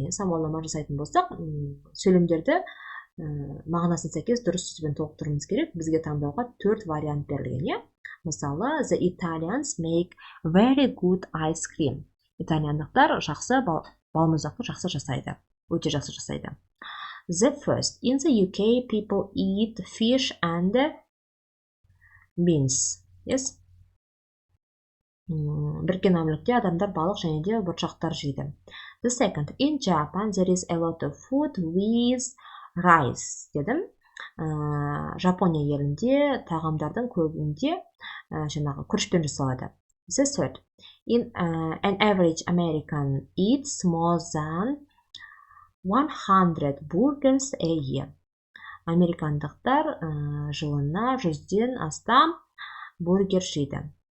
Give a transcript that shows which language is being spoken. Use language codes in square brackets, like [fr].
[kk] Сауалнама жасайтын болсақ, сөйлемдерді мағынасын сәйкес дұрыс сөзбен толықтыруымыз керек. Бізге таңдауға 4 вариант берілген. [en] Мысалы, the Italians make very good ice cream. [kk] Итальяндықтар жақсы балмұздақты жақсы жасайды. Өте жақсы жасайды. [en] The first, in the UK, people eat fish and beans. Yes? [kk] Біріккен Америкте адамдар балық және де бұршақтар жейді. [en] The second, in Japan, there is a lot of food with [kk] rice дедім. Жапония елінде тағамдардың көбінде жаңағы күрішпен жасалады. [en] The third. An average American eats more than 100 burgers a year. [kk] Американдықтар жылына 100-ден астам бургер жейді.